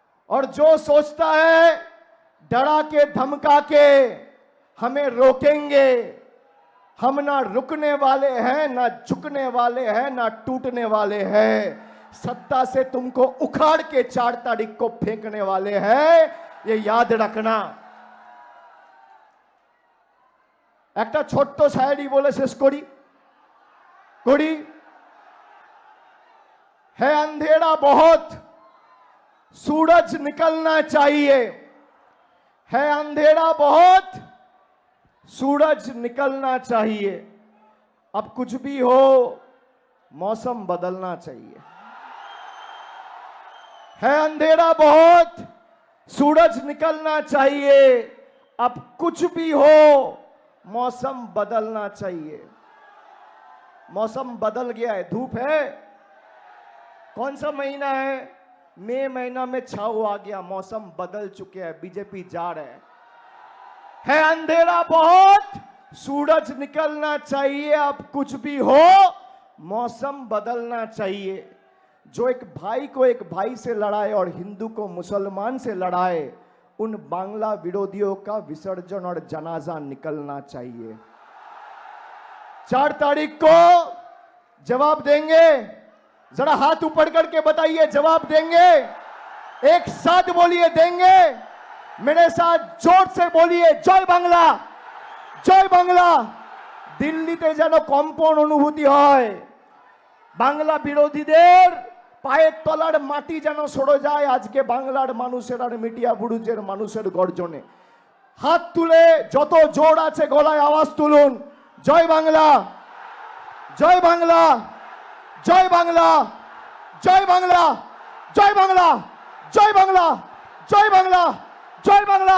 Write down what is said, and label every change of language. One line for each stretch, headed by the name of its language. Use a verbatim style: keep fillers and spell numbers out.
Hindi: और जो सोचता है डरा के धमका के हमें रोकेंगे, हम ना रुकने वाले हैं, ना झुकने वाले हैं, ना टूटने वाले हैं। सत्ता से तुमको उखाड़ के चार तारीख को फेंकने वाले हैं, ये याद रखना।
Bangla: একটা ছোট্ট শায়রি বলে শেষ করি করি হ্যাঁ অন্ধেরা বহুত
Hindi: सूरज निकलना चाहिए, है अंधेरा बहुत सूरज निकलना चाहिए। अब कुछ भी हो मौसम बदलना चाहिए, है अंधेरा बहुत सूरज निकलना चाहिए। अब कुछ भी हो मौसम बदलना चाहिए। मौसम बदल गया है, धूप है, कौन सा महीना है? मई महीना में छाव आ गया, मौसम बदल चुके हैं, बीजेपी जा रहे हैं। है अंधेरा बहुत, सूरज निकलना चाहिए, अब कुछ भी हो मौसम बदलना चाहिए। जो एक भाई को एक भाई से लड़ाए और हिंदू को मुसलमान से लड़ाए, उन बांग्ला विरोधियों का विसर्जन और जनाजा निकलना चाहिए। चार तारीख को जवाब देंगे, जरा हाथ ऊपर करके बताइए जवाब देंगे, एक साथ बोलिए देंगे, मेरे साथ जोर से बोलिए
Bangla: জয় বাংলা, জয় বাংলা। দিল্লিতে যেন কম্পন অনুভূতি হয়, বাংলা বিরোধীদের পায়ের তলার মাটি যেন সরে যায় আজকে বাংলার মানুষের আর মিডিয়া বুরুজের মানুষের গর্জনে। হাত তুলে যত জোর আছে গলায় আওয়াজ তুলুন, জয় বাংলা, জয় বাংলা, জয় বাংলা, জয় বাংলা, জয় বাংলা, জয় বাংলা, জয় বাংলা, জয় বাংলা।